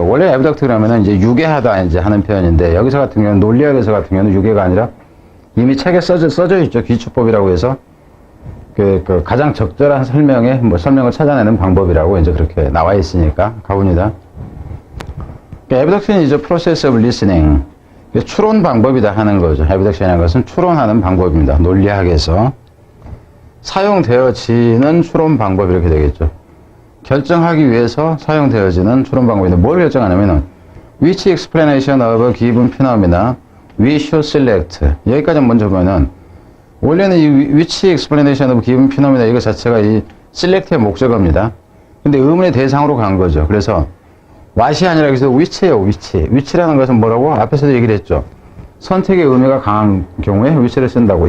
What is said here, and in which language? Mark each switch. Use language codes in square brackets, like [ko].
[ko] 원래 abduct라면은 이제 유괴하다 이제 하는 표현인데, 여기서 같은 경우는 논리학에서 같은 경우는 유괴가 아니라 이미 책에 써져 있죠. 기초법이라고 해서 그 가장 적절한 설명을 찾아내는 방법이라고 이제 그렇게 나와 있으니까 가봅니다. [en] abduction is a process of listening. [ko] 추론 방법이다 하는 거죠. abduction이라는 것은 추론하는 방법입니다. 논리학에서 사용되어지는 추론 방법 이렇게 되겠죠. 결정하기 위해서 사용되어지는 추론 방법인데 뭘 결정하냐면은 [en] which explanation of a given phenomena we should select. [ko] 여기까지 먼저 보면은 원래는 이 [en] which explanation of given phenomena [ko] 이거 자체가 이 select의 목적어입니다. 근데 의문의 대상으로 간 거죠. 그래서 what이 아니라 여기서 which예요. which라는 것은 뭐라고? 앞에서도 얘기를 했죠. 선택의 의미가 강한 경우에 which를 쓴다고.